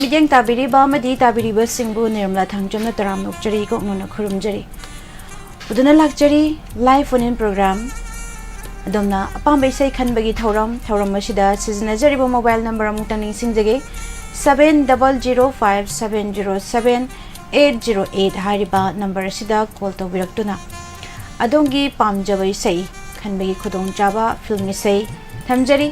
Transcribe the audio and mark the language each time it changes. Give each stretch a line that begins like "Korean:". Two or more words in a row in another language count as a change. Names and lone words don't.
Manipuri: Midyang tabiriba amadi tabiriba singbu nirmala thangjamna taram nokjari koknona khurumjari. Uduna lakjari
English: live phone-in program.
Manipuri: Adomna apamba isai khanbagi thauram asida sizinajariba
English: mobile number
Manipuri: amukta ningsingjage 7005707808 hariba number asida call tawbiraktuna. Adongi pamjaba isai khanbagi khudong jaba film isai thamjari.